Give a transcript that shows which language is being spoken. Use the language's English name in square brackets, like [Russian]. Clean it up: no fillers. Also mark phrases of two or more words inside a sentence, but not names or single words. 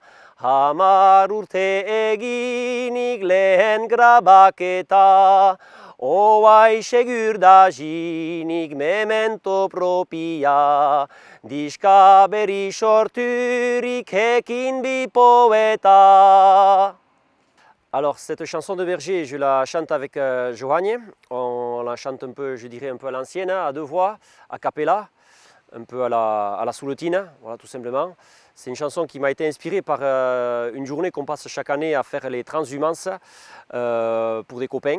[Basque] 10 urte eginik lehen grabaketa, oai segur da jinik memento propia, diska berri sorturik ekin bi poeta. [French] Alors cette chanson de Berger, je la chante avec Johanne. On la chante un peu, je dirais un peu à l'ancienne, à deux voix, a cappella, un peu à la souletine, voilà tout simplement. C'est une chanson qui m'a été inspirée par une journée qu'on passe chaque année à faire les transhumances pour des copains.